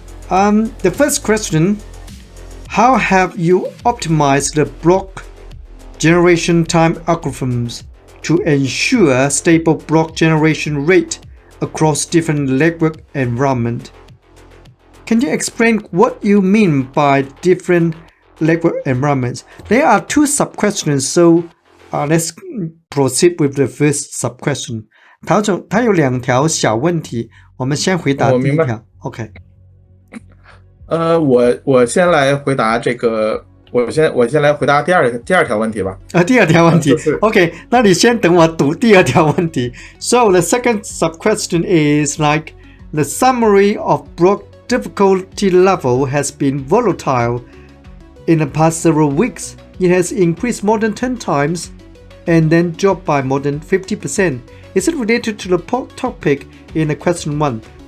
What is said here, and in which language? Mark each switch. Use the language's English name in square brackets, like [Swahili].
[English] The first question, how have you optimized the block generation time algorithms to ensure stable block generation rate across different network environment? Can you explain what you mean by different network environments? There are two sub-questions, so let's proceed with the first sub-question. [Chinese] 陶总，他有2条小问题，我们先回答第一条。 [English] OK。 [Chinese] 我先来回答这个，我先来回答第二条问题吧。第二条问题。 OK， 那你先等我读第二条问题。 [English] So the second sub-question is like the summary of block difficulty level has been volatile in the past several weeks. It has increased more than 10 times and then dropped by more than 50%. Is it related to the topic in the question 1?